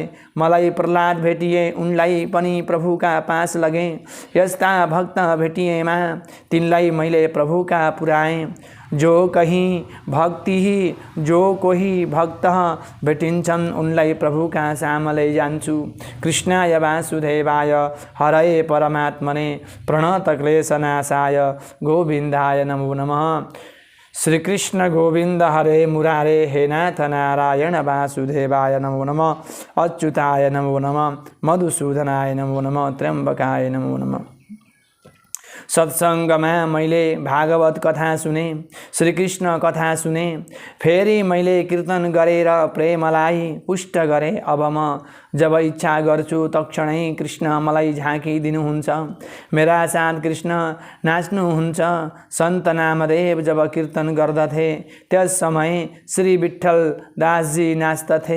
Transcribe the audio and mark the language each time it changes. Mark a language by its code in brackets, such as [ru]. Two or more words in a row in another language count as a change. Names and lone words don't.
[ne] मलाई प्रहलाद भेटिए, उनलाई पनि प्रभुका पास लगे। यस्ता भक्त भेटिएमा तिनलाई मैले प्रभुका पुर्याएँ। जो कोही भक्त भेटिन्छन् उनलाई प्रभुका साम लैजान्छु। [sa] कृष्णाय वासुदेवाय हरये परमात्मने प्रणतक्लेशनाशाय गोविन्दाय नमो नमः। श्री कृष्ण गोविंद हरे मुरारे, हे नाथ नारायण वासुदेवाय नमो नमः। अच्युताय नमो नमः। मधुसूदनाय नमो नमः। त्र्यंबकाय नमो नमः। [ne] सत्संगमा मैले भागवत कथा सुने। श्री कृष्ण कथा सुने। फेरि मैले कीर्तन गरेर प्रेमलाई पुष्ट गरे। अब म जब इच्छा गर्छु तक्षणै कृष्ण मलाई झाँकी दिनुहुन्छ। मेरा साथ कृष्ण नाच्नुहुन्छ। सन्त नामदेव जब कीर्तन गर्दथे त्यस समय श्री विठ्ठल दासजी नाच्दथे।